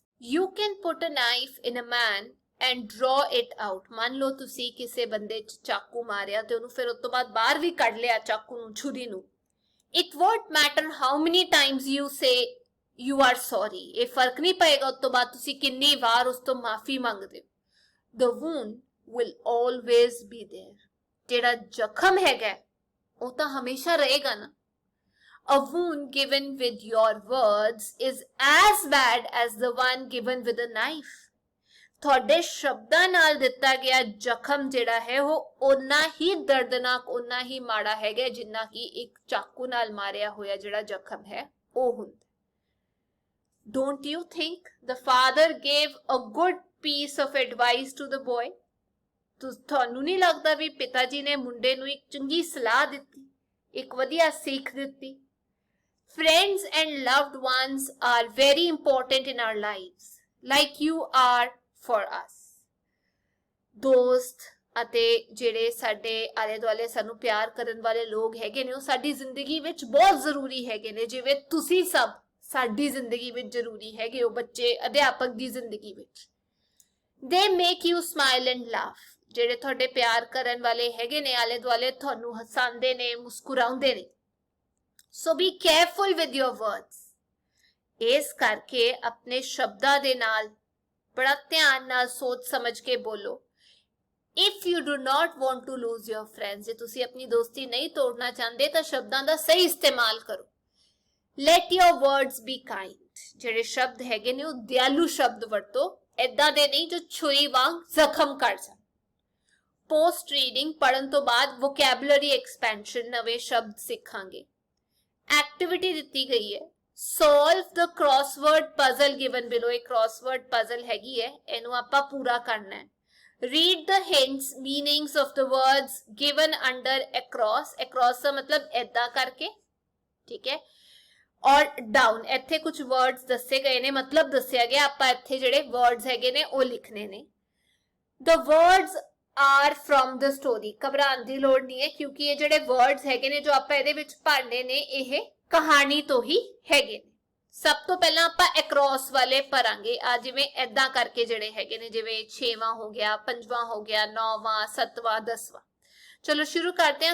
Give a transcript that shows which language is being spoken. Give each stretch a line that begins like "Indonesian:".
English: You can put a knife in a man and draw it out।
Punjabi: ਮੰਨ ਲਓ ਤੁਸੀਂ ਕਿਸੇ ਬੰਦੇ 'ਚ ਚਾਕੂ ਮਾਰਿਆ ਤੇ ਉਹਨੂੰ ਫਿਰ ਉਸ ਤੋਂ ਬਾਅਦ ਬਾਹਰ ਵੀ ਕੱਢ ਲਿਆ ਚਾਕੂ ਨੂੰ, ਛੁਰੀ ਨੂੰ।
English: It won't matter how many times you say you are sorry।
Punjabi: ਇਹ ਫਰਕ ਨਹੀਂ ਪਏਗਾ ਉਸ ਤੋਂ ਬਾਅਦ ਤੁਸੀਂ ਕਿੰਨੀ ਵਾਰ ਉਸ ਤੋਂ ਮਾਫੀ ਮੰਗਦੇ ਹੋ।
English: The wound will always be there।
Punjabi: ਜਿਹੜਾ ਜ਼ਖਮ ਹੈਗਾ ਉਹ ਤਾਂ ਹਮੇਸ਼ਾ ਰਹੇਗਾ ਨਾ।
English: A wound given with your words is as bad as the one given with a knife।
Punjabi: ਤੁਹਾਡੇ ਸ਼ਬਦਾਂ ਨਾਲ ਦਿੱਤਾ ਗਿਆ ਜ਼ਖਮ ਜਿਹੜਾ ਹੈ ਉਹ ਓਨਾ ਹੀ ਦਰਦਨਾਕ, ਓਨਾ ਹੀ ਮਾੜਾ ਹੈਗਾ ਜਿੰਨਾ ਕਿ ਇੱਕ ਚਾਕੂ ਨਾਲ ਮਾਰਿਆ ਹੋਇਆ ਜਿਹੜਾ ਜ਼ਖਮ ਹੈ ਉਹ ਹੁੰਦਾ।
English: Don't you think the father gave a good piece of advice to the boy?
Punjabi: ਤੁਹਾਨੂੰ ਨਹੀਂ ਲੱਗਦਾ ਵੀ ਪਿਤਾ ਜੀ ਨੇ ਮੁੰਡੇ ਨੂੰ ਇੱਕ ਚੰਗੀ ਸਲਾਹ ਦਿੱਤੀ, ਇੱਕ ਵਧੀਆ ਸਿੱਖ ਦਿੱਤੀ?
English: Friends and loved ones are very important in our lives, like you are for us।
Punjabi: ਦੋਸਤ ਅਤੇ ਜਿਹੜੇ ਸਾਡੇ ਆਲੇ ਦੁਆਲੇ ਸਾਨੂੰ ਪਿਆਰ ਕਰਨ ਵਾਲੇ ਲੋਕ ਹੈਗੇ ਨੇ ਉਹ ਸਾਡੀ ਜ਼ਿੰਦਗੀ ਵਿੱਚ ਬਹੁਤ ਜ਼ਰੂਰੀ ਹੈਗੇ ਨੇ, ਜਿਵੇਂ ਤੁਸੀਂ ਸਭ ਸਾਡੀ ਜ਼ਿੰਦਗੀ ਵਿੱਚ ਜ਼ਰੂਰੀ ਹੈਗੇ ਹੋ, ਬੱਚੇ ਅਧਿਆਪਕ ਦੀ ਜ਼ਿੰਦਗੀ ਵਿੱਚ।
English: They make you smile and laugh।
Punjabi: ਜਿਹੜੇ ਤੁਹਾਡੇ ਪਿਆਰ ਕਰਨ ਵਾਲੇ ਹੈਗੇ ਨੇ ਆਲੇ ਦੁਆਲੇ ਤੁਹਾਨੂੰ ਹਸਾਉਂਦੇ ਨੇ, ਮੁਸਕਰਾਉਂਦੇ ਨੇ।
English: So be careful with your words।
Punjabi: ਇਸ ਕਰਕੇ ਆਪਣੇ ਸ਼ਬਦਾਂ ਦੇ ਨਾਲ ਬੜਾ ਧਿਆਨ ਨਾਲ ਸੋਚ ਸਮਝ ਕੇ ਬੋਲੋ।
English: If you do not want to lose your friends,
Punjabi: ਜੇ ਤੁਸੀਂ ਆਪਣੀ ਦੋਸਤੀ ਨਹੀਂ ਤੋੜਨਾ ਚਾਹੁੰਦੇ ਤਾਂ ਸ਼ਬਦਾਂ ਦਾ ਸਹੀ ਇਸਤੇਮਾਲ ਕਰੋ।
English: Let your words be kind।
Punjabi: ਜਿਹੜੇ ਸ਼ਬਦ ਹੈਗੇ ਨੇ ਉਹ ਦਿਆਲੂ ਸ਼ਬਦ ਵਰਤੋ, ਏਦਾਂ ਦੇ ਨਹੀਂ ਜੋ ਛੁਰੀ ਵਾਂਗ ਜ਼ਖਮ ਕਰ ਜਾਣ। ਪੋਸਟ ਰੀਡਿੰਗ ਪੜਨ ਤੋਂ ਬਾਅਦ ਵੋਕੈਬਲਰੀ ਐਕਸਪੈਂਸ਼ਨ, ਨਵੇਂ ਸ਼ਬਦ ਸਿੱਖਾਂਗੇ। ਐਕਟੀਵਿਟੀ ਦਿੱਤੀ ਗਈ ਹੈ,
English: solve the crossword puzzle given below।
Punjabi: ਇਹ crossword puzzle ਹੈਗੀ ਹੈ, ਇਹਨੂੰ ਆਪਾਂ ਪੂਰਾ ਕਰਨਾ ਹੈ।
English: read the hints meanings of the words given under across।
Punjabi: across ਦਾ ਮਤਲਬ ਏਦਾਂ ਕਰਕੇ, ਠੀਕ ਹੈ। ਔਰ down, ਇੱਥੇ ਕੁਝ words ਦੱਸੇ ਗਏ ਨੇ, ਮਤਲਬ ਦੱਸਿਆ ਗਿਆ, ਆਪਾਂ ਇੱਥੇ ਜਿਹੜੇ words ਹੈਗੇ ਨੇ ਉਹ ਲਿਖਣੇ ਨੇ।
English: the words are from the story।
Punjabi: ਘਬਰਾਉਣ ਦੀ ਲੋੜ ਨਹੀਂ ਹੈ ਕਿਉਂਕਿ ਇਹ ਜਿਹੜੇ words ਹੈਗੇ ਨੇ ਜੋ ਆਪਾਂ ਇਹਦੇ ਵਿੱਚ ਪੜ੍ਹਨੇ ਨੇ ਇਹ ਕਹਾਣੀ ਤੋਂ ਹੀ ਹੈਗੇ ਨੇ। ਸਭ ਤੋਂ ਪਹਿਲਾਂ ਆਪਾਂ across ਵਾਲੇ ਪੜਾਂਗੇ, ਆ ਜਿਵੇਂ ਏਦਾਂ ਕਰਕੇ ਜਿਹੜੇ ਹੈਗੇ ਨੇ, ਜਿਵੇਂ 6ਵਾਂ ਹੋ ਗਿਆ, 5ਵਾਂ ਹੋ ਗਿਆ, 9ਵਾਂ, 7ਵਾਂ, 10ਵਾਂ। ਚਲੋ ਸ਼ੁਰੂ ਕਰਦੇ ਹਾਂ।